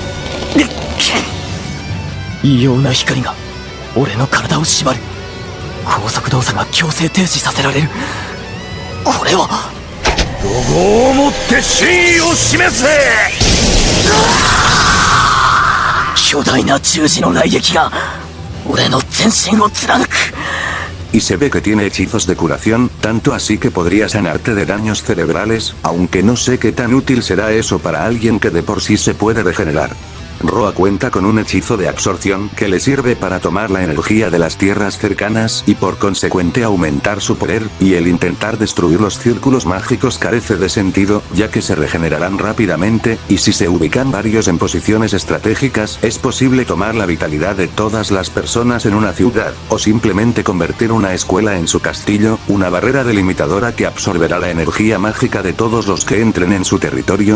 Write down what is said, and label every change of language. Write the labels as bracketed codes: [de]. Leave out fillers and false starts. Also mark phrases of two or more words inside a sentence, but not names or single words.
[ja] 異様な光が俺の体を縛る。高速動作が強制停止させられる。これは怒号をもって真意を示せ。巨大な十字の雷撃が俺の全身を貫く。 [es] Y se ve que tiene hechizos de curación, tanto así que podría sanarte de daños cerebrales, aunque no sé qué tan útil será eso para alguien que de por sí se puede regenerar. Roa cuenta con un hechizo de absorción que le sirve para tomar la energía de las tierras cercanas y por consecuente aumentar su poder, y el intentar destruir los círculos mágicos carece de sentido, ya que se regenerarán rápidamente, y si se ubican varios en posiciones estratégicas es posible tomar la vitalidad de todas las personas en una ciudad, o simplemente convertir una escuela en su castillo, una barrera delimitadora que absorberá la energía mágica de todos los que entren en su territorio.